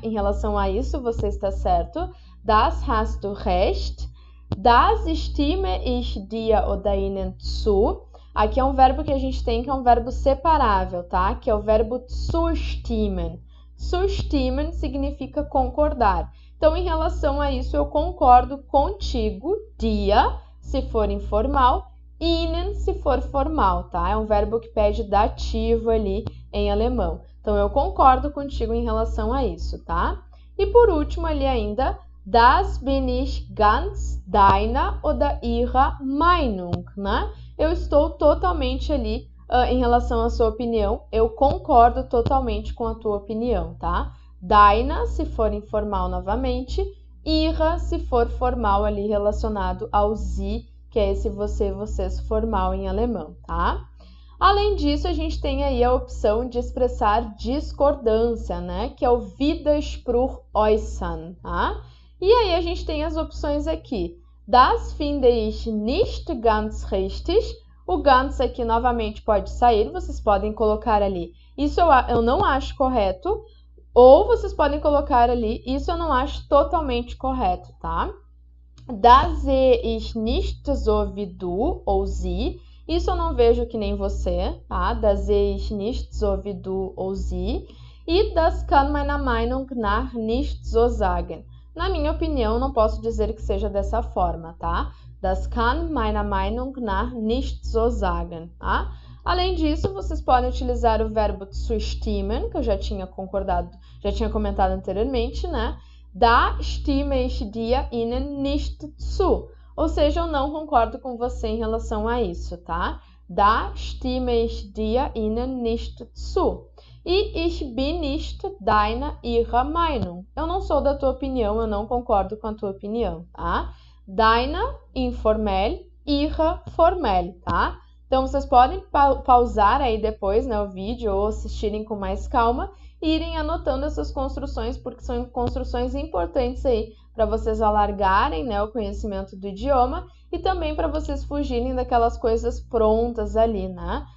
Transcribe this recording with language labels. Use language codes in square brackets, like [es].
[pt] Em relação a isso, você está certo. [de] Das hast du recht. Das stimme ich dir oder ihnen zu. [pt] Aqui é um verbo que a gente tem que é um verbo separável, tá? Que é o verbo zustimmen. Zustimmen significa concordar. Então, em relação a isso, eu concordo contigo, dir, se for informal, ihnen, se for formal, tá? É um verbo que pede dativo ali em alemão. Então, eu concordo contigo em relação a isso, tá? E por último ali ainda, [de] das bin ich ganz deiner oder ihrer Meinung, né? [pt] Eu estou totalmente ali em relação à sua opinião, eu concordo totalmente com a tua opinião, tá? Deiner, se for informal novamente, ihrer, se for formal ali relacionado ao sie, que é esse você, vocês formal em alemão, tá? Além disso, a gente tem aí a opção de expressar discordância, né? Que é o [de] Widerspruch äußern, [pt] tá? E aí a gente tem as opções aqui. [de] Das finde ich nicht ganz richtig. [pt] O ganz aqui novamente pode sair, vocês podem colocar ali. Isso eu não acho correto. Ou vocês podem colocar ali, isso eu não acho totalmente correto, tá? [de] Das sehe ich nicht so wie du, [pt] ou [de] sie. [pt] Isso eu não vejo que nem você, tá? [de] Das sehe ich nicht so wie du, [pt] ou [de] sie. E das kann meiner Meinung nach nicht so sagen. [pt] Na minha opinião, não posso dizer que seja dessa forma, tá? [de] Das kann meiner Meinung nach nicht so sagen, tá? [pt] Além disso, vocês podem utilizar o verbo zustimmen, que eu já tinha comentado anteriormente, né? [de] Da stimme ich dir ihnen nicht zu. [pt] Ou seja, eu não concordo com você em relação a isso, tá? [de] Da stimme ich dir ihnen nicht zu. E ich bin nicht deiner ihrer Meinung. [pt] Eu não sou da tua opinião, eu não concordo com a tua opinião, tá? Deiner, informel, ihrer, formel, tá? Então, vocês podem pausar aí depois, né, o vídeo ou assistirem com mais calma e irem anotando essas construções, porque são construções importantes aí para vocês alargarem, né, o conhecimento do idioma e também para vocês fugirem daquelas coisas prontas ali, né?